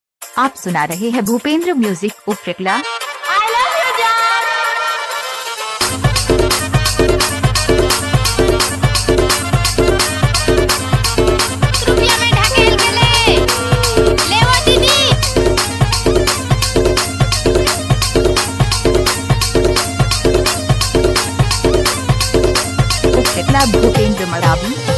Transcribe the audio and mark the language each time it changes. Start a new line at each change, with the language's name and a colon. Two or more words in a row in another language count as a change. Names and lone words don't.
Hindi: आप सुना रहे हैं भूपेंद्र म्यूजिक उपरकला।
English: I love you,
Hindi: जान। रुपया में ढकेल के ले वो दीदी। उपरकला भूपेंद्र मरावी,